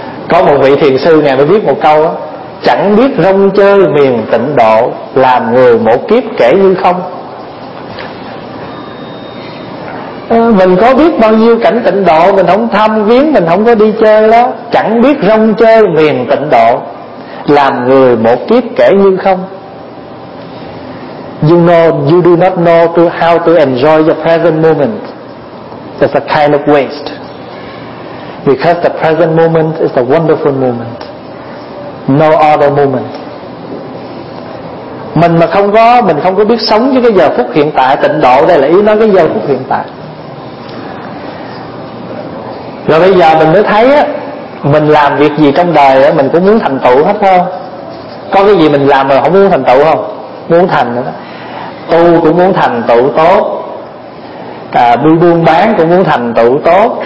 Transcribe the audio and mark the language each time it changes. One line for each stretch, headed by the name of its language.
Vietnamese: Có một vị thiền sư ngài mới viết một câu đó: chẳng biết rong chơi miền tịnh độ, làm người một kiếp kể như không. Mình có biết bao nhiêu cảnh tịnh độ, mình không tham viếng, mình không có đi chơi đó. Chẳng biết rong chơi miền tịnh độ, làm người một kiếp kể như không.
English: You know, you do not know to how to enjoy the present moment. It's a kind of waste. Because the present moment is a wonderful moment. No other moment.
Vietnamese: Mình mà không có, mình không có biết sống với cái giờ phút hiện tại. Tịnh độ đây là ý nói cái giờ phút hiện tại. Rồi bây giờ mình mới thấy á, mình làm việc gì trong đời á, mình cũng muốn thành tựu hết không? Có cái gì mình làm mà không muốn thành tựu không? Muốn thành nữa. Tu cũng muốn thành tựu tốt, buôn bán cũng muốn thành tựu tốt.